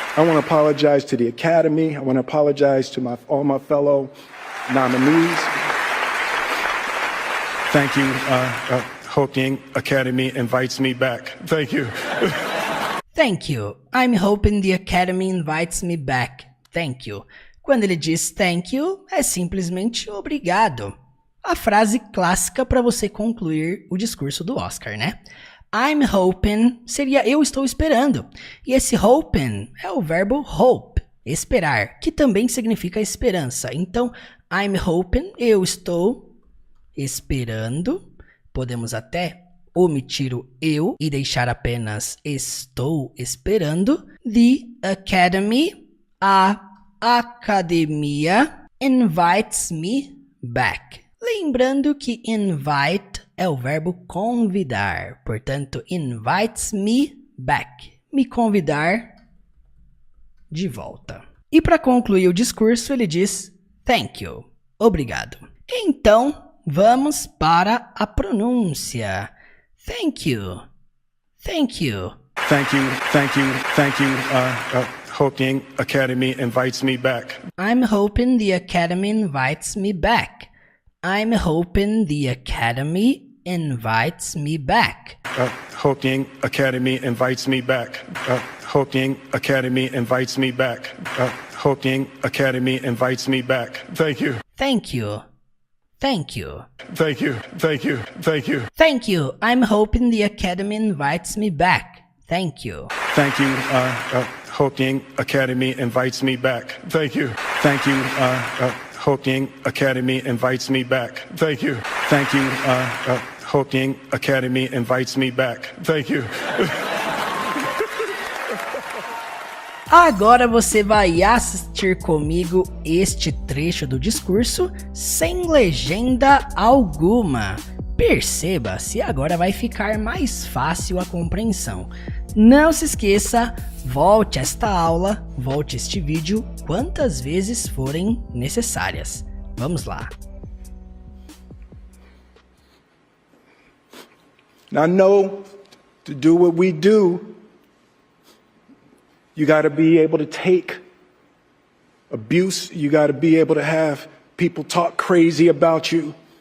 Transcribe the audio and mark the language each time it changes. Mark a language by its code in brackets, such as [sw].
[en] I want to apologize to the Academy. I want to apologize to all my fellow nominees. Thank you. Hope the Academy invites me back. Thank you. Thank you. I'm hoping the Academy invites me back. Thank you. [pt] Quando ele diz [en] thank you, [pt] é simplesmente obrigado. A frase clássica para você concluir o discurso do Oscar, né? [en] I'm hoping [pt] seria eu estou esperando. E esse [en] hoping [pt] é o verbo hope, esperar, que também significa esperança. Então, [en] I'm hoping, [pt] eu estou esperando. Podemos até omitir o eu e deixar apenas estou esperando. [en] The Academy, [pt] a academia, [en] invites me back. [pt] Lembrando que invite é o verbo convidar. Portanto, [en] invites me back. [pt] Me convidar de volta. E para concluir o discurso, ele diz [en] thank you. [pt] Obrigado. Então, vamos para a pronúncia. [en] Thank you. Thank you. Thank you, thank you, thank you. Hoping Academy invites me back. I'm hoping the Academy invites me back. I'm hoping the Academy invites me back. Hoping Academy invites me back. Hoping Academy invites me back. Hoping Academy invites me back. Thank you. Thank you. Thank you. Thank you, thank you, thank you. Thank you. I'm hoping the Academy invites me back. Thank you. Thank you. Hoping Academy invites me back. Thank you. Thank you. Hoping Academy invites me back. Thank you. Thank you. Hoping Academy invites me back. Thank you. [pt] Agora você vai assistir comigo este trecho do discurso sem legenda alguma. Perceba se agora vai ficar mais fácil a compreensão. Não se esqueça, volte esta aula, volte este vídeo quantas vezes forem necessárias. Vamos lá. [en] Now, know to do what we do, you got to be able to take abuse. You got to be able to have people talk crazy about you.